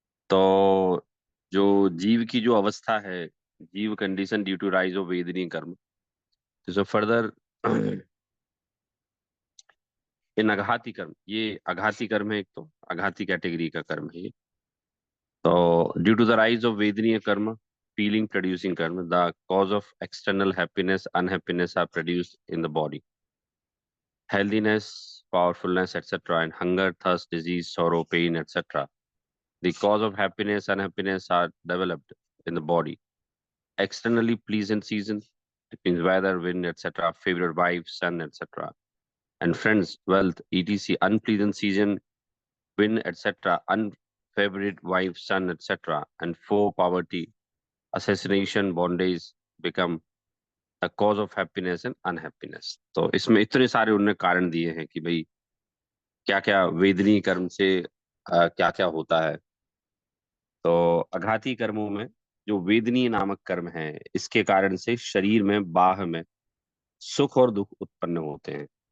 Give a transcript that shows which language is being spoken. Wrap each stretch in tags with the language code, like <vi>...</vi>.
<hi>तो जो जीव की जो अवस्था है,</hi> <en>जीव condition due to rise of</en> <hi>वेदनीय कर्म, तो</hi> <en>further in</en> <hi>अघाती कर्म, ये अघाती कर्म है, एक तो अघाती कैटेगरी का कर्म है ये।</hi> <en>तो due to the rise of वेदनीय कर्म, फीलिंग प्रोड्यूसिंग कर्म, the cause of external happiness unhappiness are produced in the body. Healthiness, powerfulness, etc., and hunger, thirst, disease, sorrow, pain, etc. The cause of happiness and unhappiness are developed in the body. Externally pleasant season, it means weather, wind, etc., favorite wife, son, etc., and friends, wealth, etc. Unpleasant season, wind, etc., unfavorite wife, son, etc., and foe, poverty, assassination, bondage become the cause of happiness and unhappiness.</en> <hi>तो इसमें इतने सारे उन्होंने कारण दिए हैं कि भाई क्या क्या वेदनीय कर्म से क्या क्या होता है। तो अघाती कर्मों में जो वेदनीय नामक कर्म है, इसके कारण से शरीर में बाह में सुख और दुख उत्पन्न होते हैं।</hi>